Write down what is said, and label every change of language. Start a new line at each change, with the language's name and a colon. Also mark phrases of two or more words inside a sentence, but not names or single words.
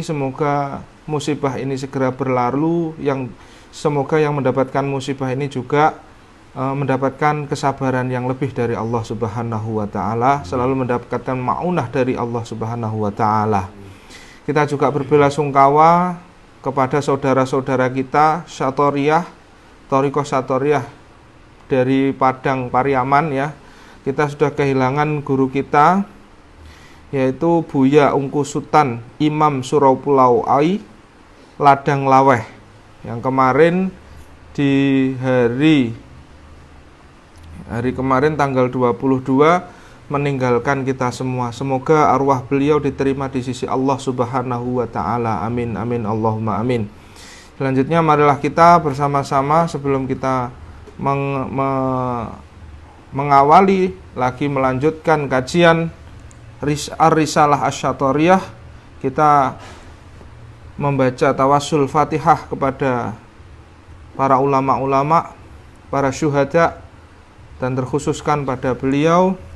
Indonesian: Semoga musibah ini segera berlalu. Semoga yang mendapatkan musibah ini juga mendapatkan kesabaran yang lebih dari Allah
Arabic: سبحانه وتعالى,
Indonesian: selalu mendapatkan ma'unah dari Allah
Arabic: سبحانه وتعالى.
Indonesian: Kita juga berbelasungkawa kepada saudara-saudara kita Satoriyah, Thariqah Satoriyah dari Padang Pariaman ya. Kita sudah kehilangan guru kita, yaitu Buya Ungku Sutan Imam Surau Pulau Ai Ladang Laweh, yang kemarin di hari kemarin tanggal 22 meninggalkan kita semua. Semoga arwah beliau diterima di sisi Allah
Arabic: سبحانه وتعالى. آمين، آمين، اللهم آمين.
Indonesian: Selanjutnya marilah kita bersama-sama sebelum kita mengawali lagi melanjutkan kajian Ar-Risalah Asy-Syatoriyah, kita membaca tawassul Fatihah kepada para ulama-ulama, para syuhada, dan terkhususkan pada beliau